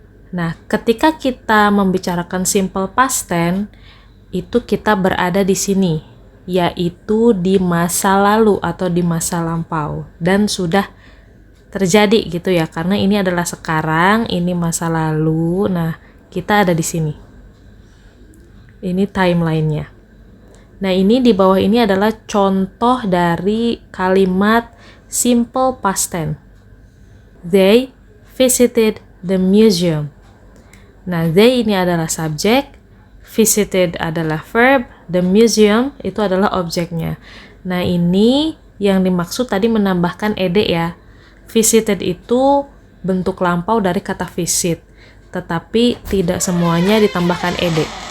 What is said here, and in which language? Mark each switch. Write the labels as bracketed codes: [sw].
[id] Nah, ketika kita membicarakan simple past tense, itu kita berada di sini, yaitu di masa lalu atau di masa lampau, dan sudah terjadi gitu ya, karena ini adalah sekarang, ini masa lalu. Nah, kita ada di sini. Ini timelinenya. Nah, ini di bawah ini adalah contoh dari kalimat simple past tense. [en] They visited the museum. [id] Nah, they ini adalah subjek, visited adalah verb, the museum itu adalah objeknya. Nah, ini yang dimaksud tadi menambahkan ed ya. Visited itu bentuk lampau dari kata visit, tetapi tidak semuanya ditambahkan ed.